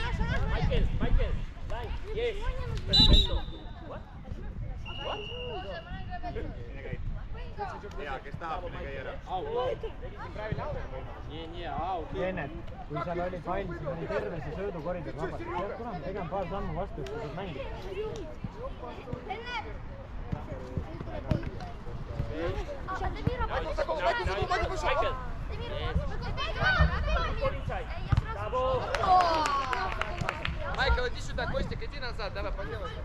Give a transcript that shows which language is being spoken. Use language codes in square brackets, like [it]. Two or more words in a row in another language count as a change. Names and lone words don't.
[en] Michael, line, yes, perfecto. What? [et] kes tahab, mine käi ära. Kennet, kui seal oli pall, siis oli terve see söödukoridor vabalt. Sealt tulema tegema paar sammu vastu, et sa saad mängida. [ru] Майкл, иди сюда, Костик, иди назад, давай поделай.